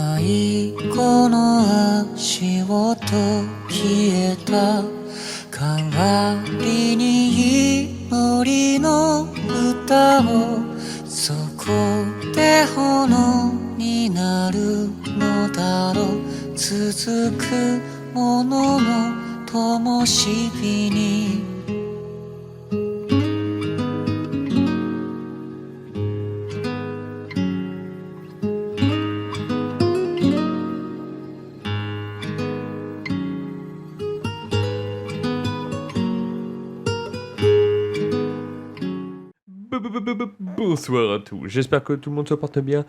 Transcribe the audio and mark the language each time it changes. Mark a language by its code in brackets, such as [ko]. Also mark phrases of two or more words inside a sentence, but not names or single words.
[ja] 最後の足音消えた代わりに祈りの歌をそこで炎になるのだろう続くものの灯火に [fr] Bonsoir à tous, j'espère que tout le monde se porte bien.